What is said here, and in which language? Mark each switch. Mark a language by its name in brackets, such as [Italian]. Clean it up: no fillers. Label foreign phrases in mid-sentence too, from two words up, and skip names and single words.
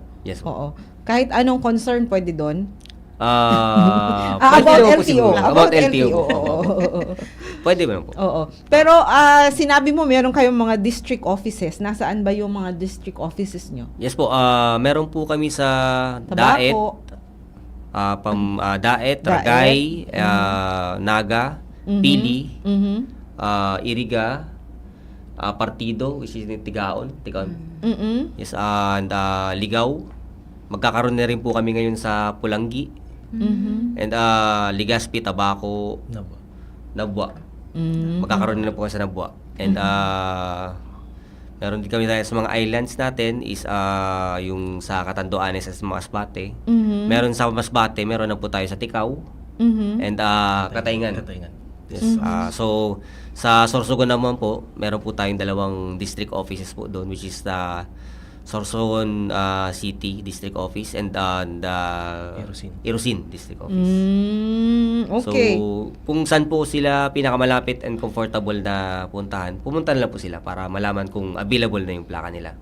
[Filipino] yes po. Oo. Kahit anong concern pwede doon? Pwede [English] About [Filipino] naman po LTO. siguro. About LTO po. Oo. Pwede ba po? Oo. Pero sinabi mo meron kayong mga district offices. Nasaan ba yung mga district offices nyo? Yes po, meron po kami sa Daet, Tabaco. Daet, Ragay, Naga, Pili, Mhm. Iriga, Partido, [English] which is Tigaon. Mhm. Yes, and Ligaw. [Filipino] Magkakaroon na rin po kami ngayon sa Pulangi. Mhm. [English] And Legazpi, Tabaco, Nabwa. Mhm. [Filipino] Magkakaroon na po kami sa Nabwa. And meron din kami tayo sa mga islands natin is yung sa Catanduanes sa Masbate. Mhm. Meron sa Masbate, meron na po tayo sa Ticao Mhm. [English] and Katayngan. [Filipino] Katayngan. Yes. So sa Sorsogon naman po, meron po tayong dalawang district offices po doon, [English] which is the Sorsogon City District Office and the Irusin District Office. [Filipino] Okay. So, kung saan po sila pinakamalapit [English] and comfortable [Filipino] na puntahan, pumunta na lang po sila para malaman kung available na yung plaka nila.